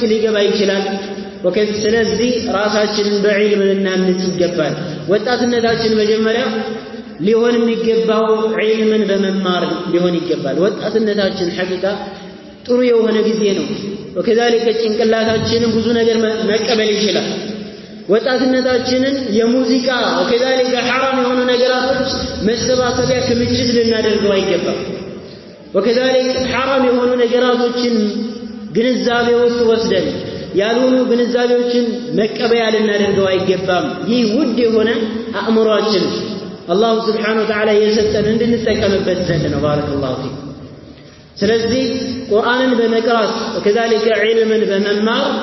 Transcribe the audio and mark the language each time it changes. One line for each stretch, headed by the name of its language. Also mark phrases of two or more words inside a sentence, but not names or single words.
Amharic: ሊገባ ይችላል ስለዚህ ራሳችንን በዒልም ልናንጽ ይገባል ወጣትነታችን መጀመሪያ ሊሆን የሚገባው ዒልምን በመማር ሊሆን ይገባል ወጣትነታችን ሐቂቃ ጥሩ የሆነ ጊዜ ነው وكذلك ጭንቅላታችንን ብዙ ነገር መቀበል ይችላል ወጣትነታችንን የሙዚቃ وكذلك حرام የሆኑ ነገራቶች መሰባሰቢያ ክምችት ልናደርገው አይገባም وكذلك حرام የሆኑ ነገራቶችን ግንዛቤ ውስጥ ወስደን ያልሆኑ ግንዛቤዎችን መቀበያ ልናደርገው አይገባም ይህ ውድ የሆነ አእምሮአችን አላህ
Arabic: سبحانه وتعالى
Amharic: የሰጠን እንድንጠቀምበት ዘንድ ነው
Arabic: بارك الله فيك
Amharic: ስለዚህ ቁርአንን በመቅራት وكذلك ዒልምን በመማር